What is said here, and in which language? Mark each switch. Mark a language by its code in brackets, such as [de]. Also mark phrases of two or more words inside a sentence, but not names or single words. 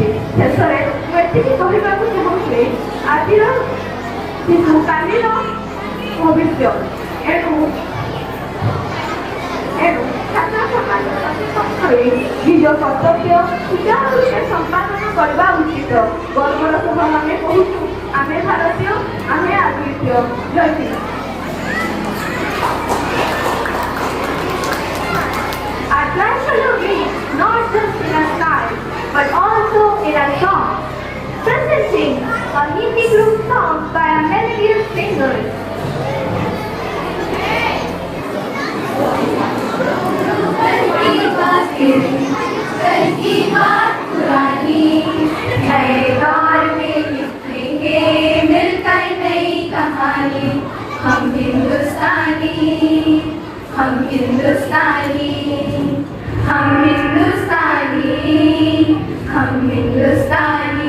[or] ଶେଷରେ ମୁଁ ଏତିକି କହିବାକୁ ଚାହୁଁଛି ଆଜିର କାଲିର ଭବିଷ୍ୟ ଏଣୁ ଛାତ୍ର ସମାଜ ସଚେତନ କରି ନିଜ କର୍ତ୍ତବ୍ୟ ସୁଚାରୁ ରୂପେ ସମ୍ପାଦନ କରିବା ଉଚିତ। ଗର୍ବର ସହ ଆମେ କହୁଛୁ ଆମେ ଭାରତୀୟ ଆମେ ଆଦୃତ୍ୟ। ଜୟ ଶ୍ରୀ [en] Our national reach not just in our style, but also in our song. Presenting a Hindi group song by our melodious singers. [hi] कल की बात पुरानी नए दौर में लिखेंगे मिलकर नई कहानी। हम हिंदुस्तानी हम हिंदुस्तानी हम हिंदुस्तानी हम हिंदुस्तानी।